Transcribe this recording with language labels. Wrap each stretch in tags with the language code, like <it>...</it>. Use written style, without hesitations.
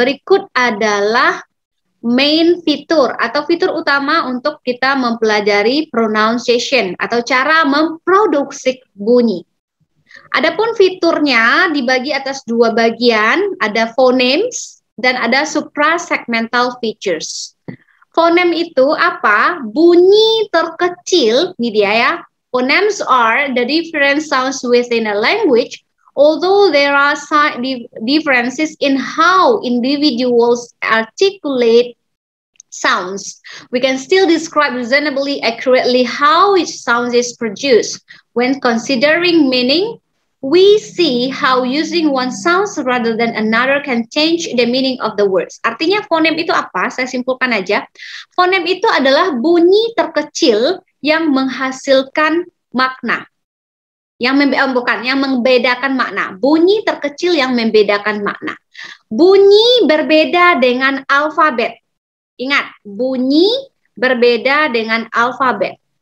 <id>Berikut adalah main fitur atau fitur utama untuk kita mempelajari pronunciation atau cara memproduksi bunyi. Adapun fiturnya dibagi atas dua bagian, ada phonemes dan ada suprasegmental features. Phonem itu apa? Bunyi terkecil, ini dia ya.</id> <en>Phonemes are the different sounds within a language, although there are differences in how individuals articulate sounds. We can still describe reasonably accurately how each sound is produced. When considering meaning, we see how using one sound rather than another can change the meaning of the words.</en> <id>Artinya fonem itu apa? Saya simpulkan aja. Fonem itu adalah bunyi terkecil yang menghasilkan makna. Yang membedakan makna. Bunyi terkecil yang membedakan makna. Bunyi berbeda dengan alfabet. Ingat, bunyi berbeda dengan alfabet.</id>